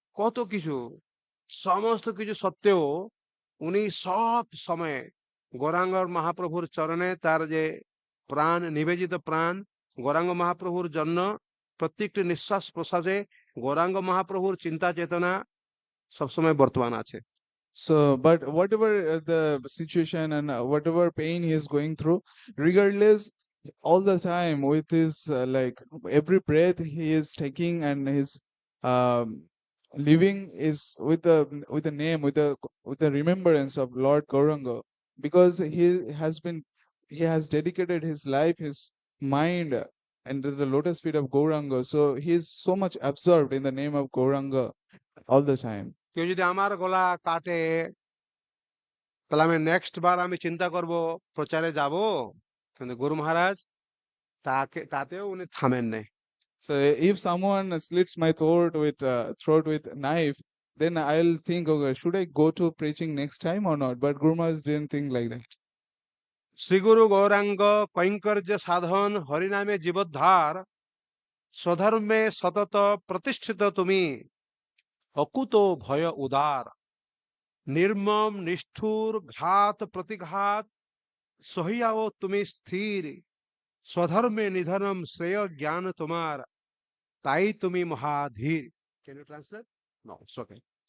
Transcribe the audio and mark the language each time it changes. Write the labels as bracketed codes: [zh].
[bn] কত কিছু, সমস্ত কিছু সত্ত্বেও উনি সব সময়ে গৌরাঙ্গর মহাপ্রভুর চরণে তার যে প্রাণ, নিবেদিত প্রাণ গৌরাঙ্গ মহাপ্রভুর জন্য, প্রত্যেকটি নিঃশ্বাস প্রশ্বাসে গৌরাঙ্গ মহাপ্রভুর চিন্তা চেতনা সবসময় বর্তমান আছে। [en] So, but whatever the situation and whatever pain he is going through, regardless, all the time with his like every breath he is taking and his um, living is with the name, with the remembrance of Lord Gauranga, because he has dedicated his life, his mind, and to the lotus feet of Gauranga. So he is so much absorbed in the name of Gauranga all the time. [bn] কেউ যদি আমার গলা কাটে, তাহলে আমি next বার আমি চিন্তা করব প্রচারে যাব, কিন্তু গুরু মহারাজ তাতেও উনি থামেন নাই। [en] So if someone slits my throat with knife, then I'll think, okay, should I go to preaching next time or not? But Guru Maharaj didn't think like that. [bn] শ্রীগুরু গৌরাঙ্গ কৈঙ্কর্য সাধন হরিনামে জীবোদ্ধার, স্বধর্মে সতত প্রতিষ্ঠিত তুমি, অকুত ভয় উদার, নির্মম নিষ্ঠুর ঘাত প্রতিঘাত সহিয়াও তুমি স্থির, স্বধর্মে নিধনম শ্রেয় জ্ঞান তোমার, তাই তুমি মহাধীর। [en] Can you translate? No, it's okay.